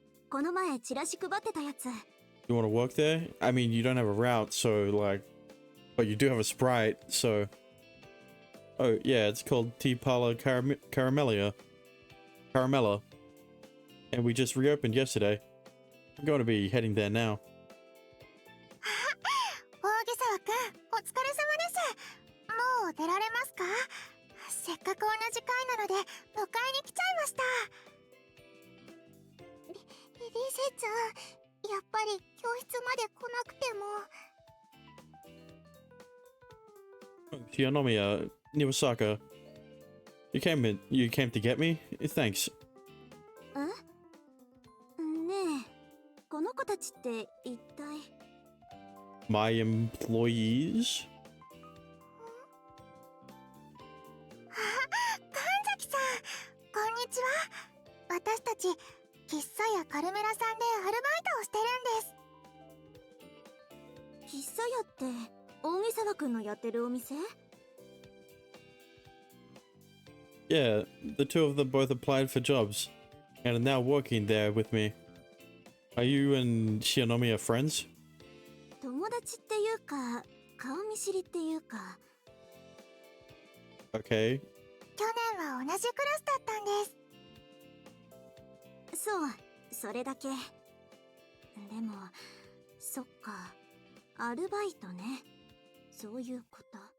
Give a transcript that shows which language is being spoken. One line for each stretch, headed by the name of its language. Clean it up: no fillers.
Japanese: この前チラシ配ってたやつ。
English: You want to work there? I mean, you don't have a route, so like... But you do have a Sprite, so... Oh, yeah, it's called Tea Parlor Caramella. And we just reopened yesterday. I'm going to be heading there now.
Japanese: 大毛沢くん、お疲れ様です。もう出られますか？せっかく同じ階なので迎えに来ちゃいました。リセちゃん、やっぱり教室まで来なくても。
English: Shinomiya, Niwasaka. You came to get me? Thanks.
Japanese: ねえ、この子たちって一体。
English: My employees?
Japanese: 神崎さん、こんにちは。私たち喫茶やカルメラさんでアルバイトをしてるんです。喫茶屋って扇沢くんのやってるお店？
English: Yeah, the two of them both applied for jobs and are now working there with me. Are you and Shinomiya friends?
Japanese: 友達っていうか、顔見知りっていうか。
English: Okay.
Japanese: 去年は同じクラスだったんです。そう、それだけ。でも、そっか、アルバイトね。そういうこと。